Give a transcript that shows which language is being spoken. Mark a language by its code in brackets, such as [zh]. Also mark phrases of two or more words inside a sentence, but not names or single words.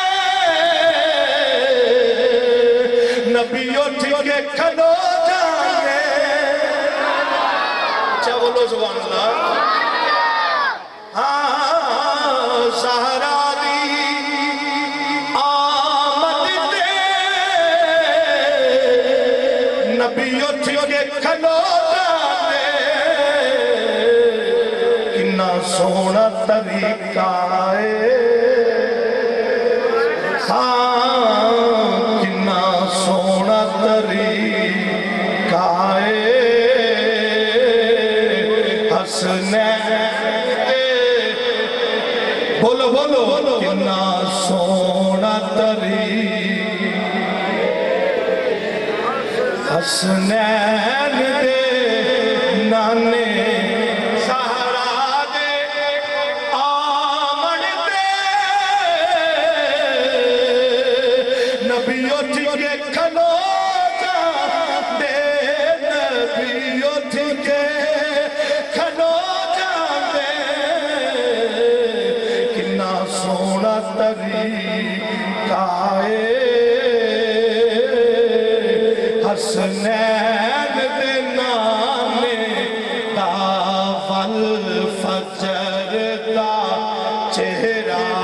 [pa] نبی اٹھ کے کھلو جانے اچھا بولو [ar] سبحان اللہ [pa] زہرا دی آمد تے نبی اٹھ کے کھلو جانے کنا سونا طریقہ ہے کنا سونا طریقہ ہے حسنین بولو بولو کنا سونا طریقہ حسنین دے نانے زہرا دے آمن تے نبی اٹھ کے کھلو جاندے نبی اٹھ کے کھلو جاندے کنا سونا طریقہ ہے حسنین دے نانے دا والفجر دا چہرہ